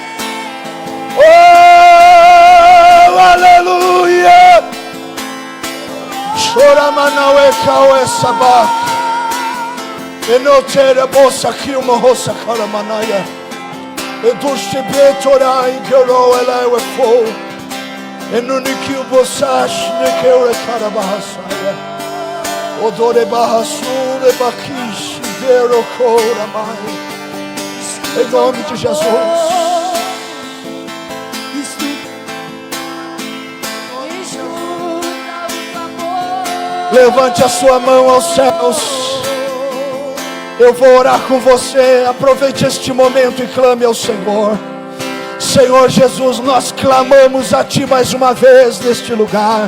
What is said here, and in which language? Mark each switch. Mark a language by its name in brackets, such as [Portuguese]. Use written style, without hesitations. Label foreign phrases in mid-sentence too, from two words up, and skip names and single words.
[Portuguese] Oh, aleluia. Choramanauê cauê sabá. Enotere bolsa aqui uma roça caramanaia. Eduste betorai quero ela é fo. Enuniki bosash nekeure carabahasaya. Odore bahasure bakish vero koramai. Em nome de Jesus. Levante a sua mão aos céus. Eu vou orar com você. Aproveite este momento e clame ao Senhor. Senhor Jesus, nós clamamos a Ti mais uma vez neste lugar.